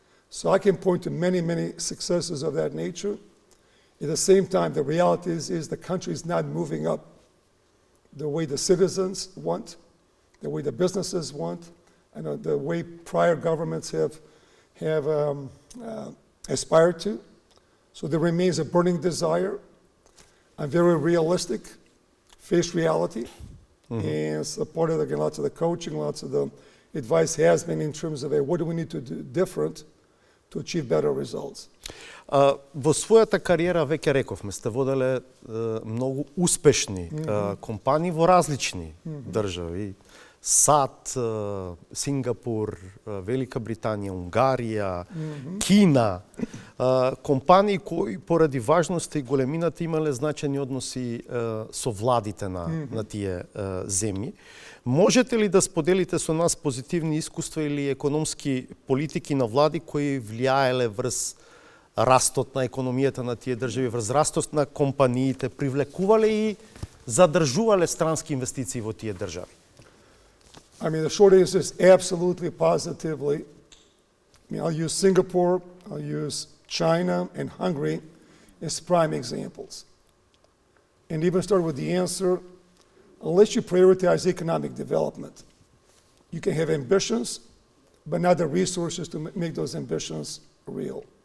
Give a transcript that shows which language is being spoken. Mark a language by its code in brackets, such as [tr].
[en] So I can point to many, many successes of that nature. At the same time, the reality is the country is not moving up the way the citizens want, the way the businesses want, and the way prior governments have aspired to. So there remains a burning desire. I'm very realistic, face reality, and so part of lots of the coaching, lots of the advice has been in terms of what do we need to do different to achieve better results. [mk] Во својата кариера, веќе рековме, сте воделе многу успешни компании во различни држави. САД, Сингапур, Велика Британија, Унгарија, Кина. Компании кои поради важноста и големината имале значајни односи со владите на тие земји. Можете ли да споделите со нас позитивни искуства или економски политики на влади кои влијаеле врз растот на економијата на тие држави, врз растот на компаниите, привлекувале и задржувале странски инвестиции во тие држави? [en] I mean, the short answer is absolutely, positively. I mean, I'll use Singapore, I'll use China and Hungary as prime examples. And even start with the answer, unless you prioritize economic development, you can have ambitions, but not the resources to make those ambitions real.